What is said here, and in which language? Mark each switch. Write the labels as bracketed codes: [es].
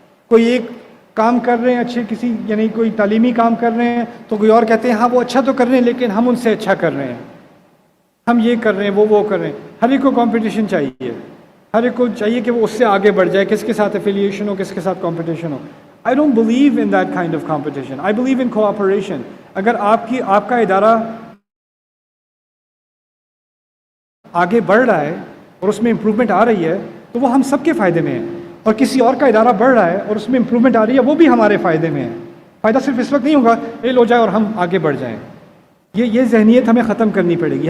[ur] کوئی ایک کام کر رہے ہیں اچھے، کسی یعنی کوئی تعلیمی کام کر رہے ہیں تو کوئی اور کہتے ہیں ہاں وہ اچھا تو کر رہے ہیں لیکن ہم ان سے اچھا کر رہے ہیں، ہم یہ کر رہے ہیں، وہ کر رہے ہیں. ہر ایک کو کمپٹیشن چاہیے، ہر ایک کو چاہیے کہ وہ اس سے آگے بڑھ جائے، کس کے ساتھ ایفیلیشن ہو، کس کے ساتھ competition ہو. [en] I don't believe in that kind of competition. I believe in cooperation. [ur] اگر آپ کا ادارہ آگے بڑھ رہا ہے اور اس میں امپروومنٹ آ رہی ہے تو وہ ہم سب کے فائدے میں ہے، اور کسی اور کا ادارہ بڑھ رہا ہے اور اس میں امپروومنٹ آ رہی ہے وہ بھی ہمارے فائدے میں ہے. فائدہ صرف اس وقت نہیں ہوگا فیل ہو جائے اور ہم آگے بڑھ جائیں. یہ ذہنیت ہمیں ختم کرنی پڑے گی.